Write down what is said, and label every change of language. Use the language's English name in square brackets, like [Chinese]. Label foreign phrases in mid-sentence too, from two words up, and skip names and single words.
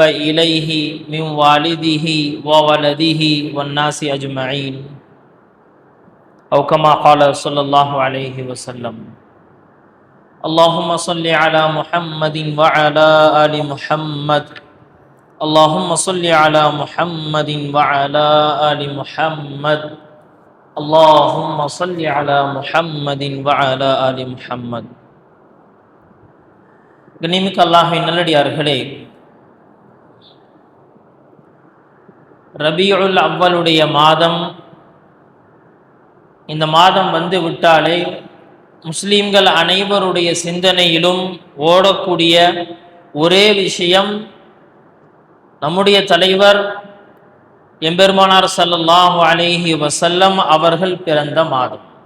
[Arabic] إليه من والده وولده والناس أجمعين أو كما قال صلى الله عليه وسلم اللهم صل على محمد وعلى آل محمد اللهم صل على محمد وعلى آل محمد اللهم صل على محمد وعلى آل محمد. [Tamil] கண்ணியமிக்க அல்லாஹ்வின் நல்லடியார்களே, ரபியுல் அவ்வலுடைய மாதம், இந்த மாதம் வந்து விட்டாலே முஸ்லீம்கள் அனைவருடைய சிந்தனையிலும் ஓடக்கூடிய ஒரே விஷயம் நம்முடைய தலைவர் எம்பெருமானார் [Arabic] صلى الله عليه وسلم [Tamil] அவர்கள் பிறந்த மாதம்.